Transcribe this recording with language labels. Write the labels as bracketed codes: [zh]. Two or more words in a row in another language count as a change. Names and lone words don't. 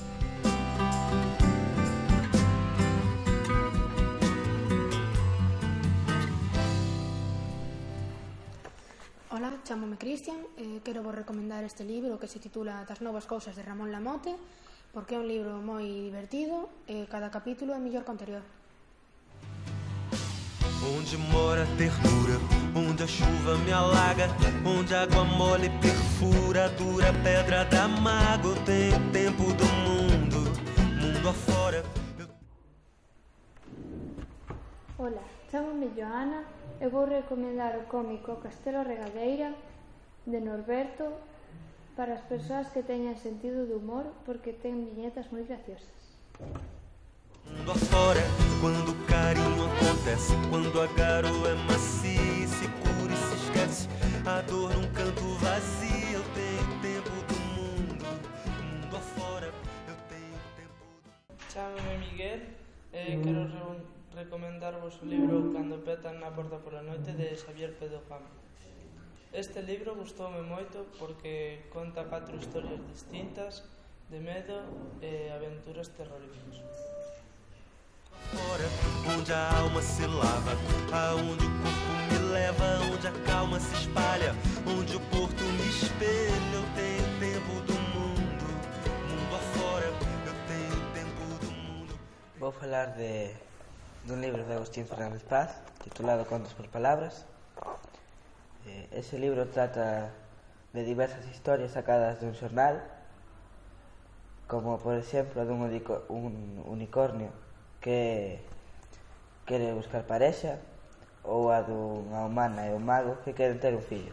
[gl] Ola, chámome Cristian e quero vos recomendar este libro que se titula Das novas cousas de Ramón Lamote porque é un libro moi divertido e cada capítulo é mellor que o anterior. [pt] Onde mora a ternura, onde a chuva me alaga, onde a água mole perfura a dura pedra da mágoa. Eu tenho tempo do mundo, mundo afora. [gl] Ola, chámame Joana e vou recomendar o cómico Castelo Regadeira de Norberto para as persoas que teñan sentido de humor porque ten viñetas moi graciosas. [pt] Mundo afora, quando o carinho acontece, quando a garoa é macia e se cura e se esquece a dor num canto vazio. Eu tenho tempo do mundo, mundo afora. Eu tenho tempo do... [gl] Chámame Miguel e quero recomendar-vos o libro Cando petan na porta pola noite de Xavier Pedro Campo. Este libro gustoume moito porque conta 4 historias distintas de medo e aventuras terroríficas. [pt] Fora, onde a alma se lava, aonde o corpo me leva, onde a calma se espalha, onde o porto me espelha. Eu tenho tempo do mundo, mundo afora. Eu tenho tempo do mundo. [gl] Vou falar dun libro de Agustín Fernández Paz titulado Contos por Palabras. Ese libro trata de diversas historias sacadas dun xornal, como por exemplo dun unicornio que quere buscar parexa ou a dunha humana e un mago que queren ter un fillo.